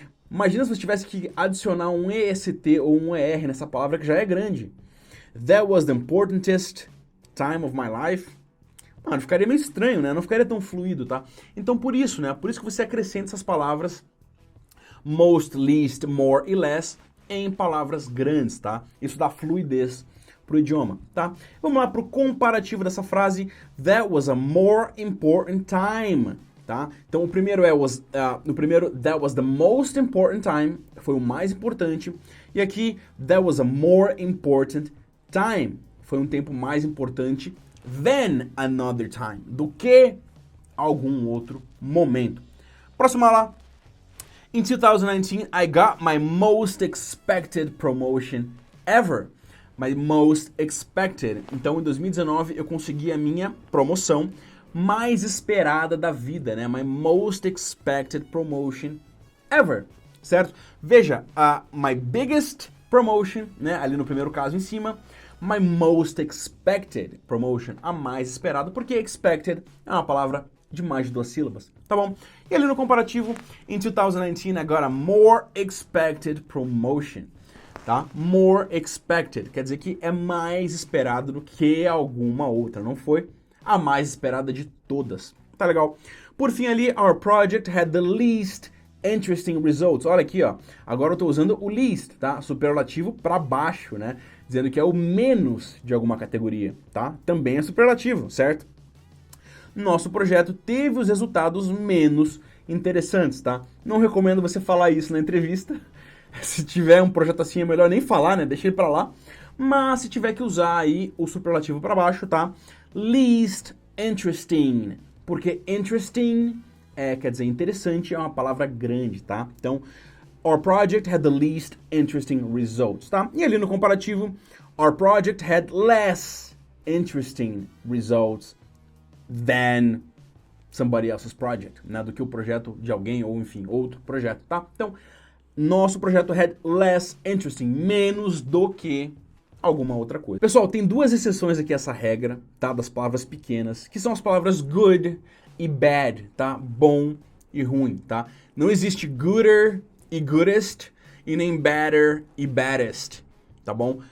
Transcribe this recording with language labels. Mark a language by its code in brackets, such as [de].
[pt] Imagina se você tivesse que adicionar um EST ou um ER nessa palavra que já é grande. [en] That was the importantest time of my life. [pt] Mano, ficaria meio estranho, né? Não ficaria tão fluido, tá? Então por isso, né? Por isso que você acrescenta essas palavras most, least, more e less em palavras grandes, tá? Isso dá fluidez pro idioma, tá? Vamos lá pro comparativo dessa frase. [en] That was a more important time, tá? [pt] Então o primeiro [en] that was the most important time, [pt] foi o mais importante. E aqui, [en] that was a more important time, [pt] foi um tempo mais importante [en] than another time, [pt] do que algum outro momento. Próxima lá. [en] In 2019, I got my most expected promotion ever. My most expected. [pt] Então, em 2019, eu consegui a minha promoção mais esperada da vida, né? [en] My most expected promotion ever, certo? Veja, my biggest promotion, né? [pt] Ali no primeiro caso em cima. [en] My most expected promotion, [pt] a mais esperada, porque expected é uma palavra de mais de 2 sílabas, tá bom? E ali no comparativo, [en] in 2019, I got a more expected promotion, tá? [pt] More expected, quer dizer que é mais esperado do que alguma outra, não foi a mais esperada de todas, tá legal? Por fim ali, [en] our project had the least interesting results. [pt] Olha aqui, ó, agora eu tô usando o least, tá? Superlativo para baixo, né? Dizendo que é o menos de alguma categoria, tá? Também é superlativo, certo? Nosso projeto teve os resultados menos interessantes, tá? Não recomendo você falar isso na entrevista. Se tiver um projeto assim, é melhor nem falar, né? Deixa ele pra lá. Mas se tiver que usar aí o superlativo para baixo, tá? Least interesting. Porque interesting quer dizer interessante, é uma palavra grande, tá? [en] Então, our project had the least interesting results, tá? [pt] E ali no comparativo, [en] our project had less interesting results than somebody else's project, né? [pt] Do que o projeto de alguém ou, enfim, outro projeto, tá? Então, nosso projeto [en] had less interesting, [pt] menos do que alguma outra coisa. Pessoal, tem 2 exceções aqui a essa regra, tá? Das palavras pequenas, que são as palavras good e bad, tá? Bom e ruim, tá? Não existe gooder e goodest e nem better e baddest, tá bom?